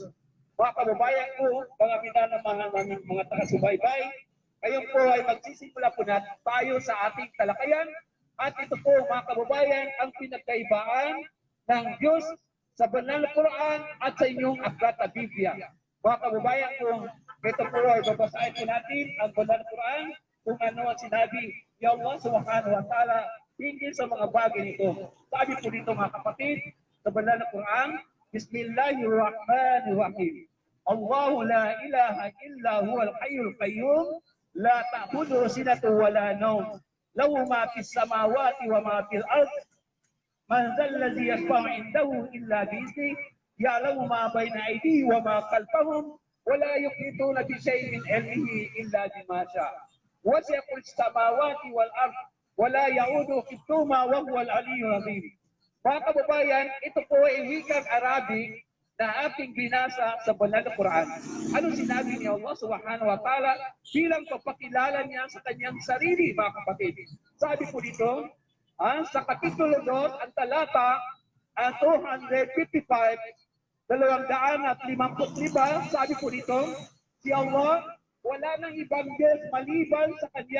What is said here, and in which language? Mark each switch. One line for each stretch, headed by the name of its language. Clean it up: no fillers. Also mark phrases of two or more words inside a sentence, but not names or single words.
Filipino: Mga kababayan ko, mga minamahal naming mga taga-subaybay, ngayon po ay magsisimula po na tayo sa ating talakayan at ito po mga kababayan ang pinagkaibaan ng Diyos sa banal na Quran at sa inyong aklat na Biblia. Mga kababayan ko, ito po ay babasahin po natin ang banal na Quran kung ano ang sinabi ni Allah
Arabic: سبحانه وتعالى
Filipino: hinggil sa mga bagay nito. Sabi po dito mga kapatid sa banal na Quran, Bismillahirrahmanirrahim.
Arabic: الله لا إله إلا هو الحي القيوم لا تأخذه سنة ولا نوم. له ما في السماوات وما في الأرض من ذا الذي يشفع عنده إلا بإذنه. يعلم ما بين أيديهم وما خلفهم ولا يحيطون بشيء من علمه إلا بما شاء. وسع السماوات والأرض ولا يؤوده حفظهما وهو العلي العظيم.
Filipino: Mga kababayan, ito po ay wikang Arabic na ating binasa sa banal na Quran. Anong sinabi ni Allah
Arabic: سبحانه وتعالى
Filipino: bilang papakilala niya sa kanyang sarili, mga kapatid? Sabi po dito, sa kapitulo 2, ang talata 255, 255, sabi po dito, si Allah, wala nang ibang Diyos maliban sa Kanya.